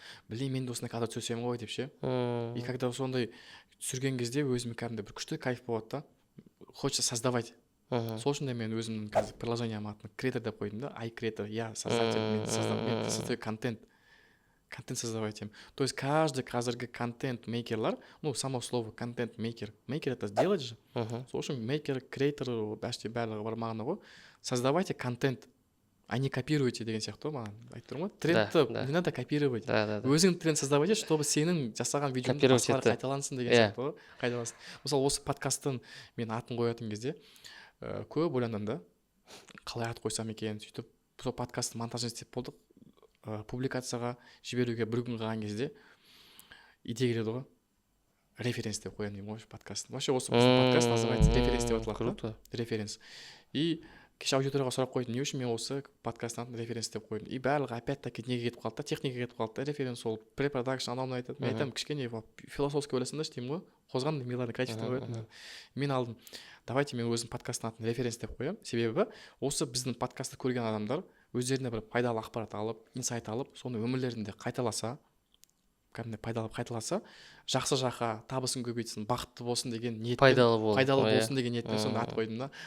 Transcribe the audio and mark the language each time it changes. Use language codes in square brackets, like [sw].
[kk] Блин, мен де осындай кадр түсірсем ғой деп ше. И когда сондай түсірген кезде өзіме кәдімгідей бір күшті кайф болады да. [ru] Хочется создавать. [kk] Сол үшін де мен өзімнің қазір приложениям атын креатор деп қойдым да. [ru] iCreator, я создатель, [kk] мен [ru] создаю контент создавать им. То есть каждый қазіргі контент-мейкерлар, само слово контент-мейкер, мейкер это сделать же. [kk] Сол үшін мейкер, креатор, бәште барлығы бар мағына ғой. [ru] Создавайте контент, а не копируйте [kk] деген сияқты маған айтып тұрмын ғой. [ru] Трендті не надо копировать. [kk] Өзің тренд [ru] создавайте, чтобы [kk] сенің жасаған видеоң басқалар қайталансын деген сияқты ғой. Қайталансын. Мысалы осы подкасттың мен атын қоятын кезде көп ойландым да. Қалай ат қойсам екен, сөйтіп сол подкастты монтажын істеп болдық. Публикацияға жіберуге бір күн қалған кезде идея келеді ғой. Референс деп қояйын деймін ғой подкастын. Вообще осы подкаст [ru] называется [kk] референс деп аталады. [ru] Круто. Референс. [kk] И кеше аудиторияға сұрақ қойдым, не үшін мен осы подкасттан референс деп қойдым. И барлығы [ru] опять-таки [kk] неге кетіп қалды да, техника кетіп қалды да, референс ол препродакшн анау айтады. Мен айтамын, кішкене философский ойласаңдаршы деймін ғой. Қозған миларный качество қояды. Мен алдым. Давайте мен өзім подкасттың атын референс деп қоямын. Себебі осы біздің подкастты көрген адамдар өздеріне бір пайдалы ақпарат алып, инсайт алып, соны өмірлерінде қайталаса, кәдімгідей пайдалы қайталаса, жақсы жаққа табысын көбейтсін, бақытты болсын деген ниетпен, пайдалы болсын деген ниетпен сонда ат қойдым да.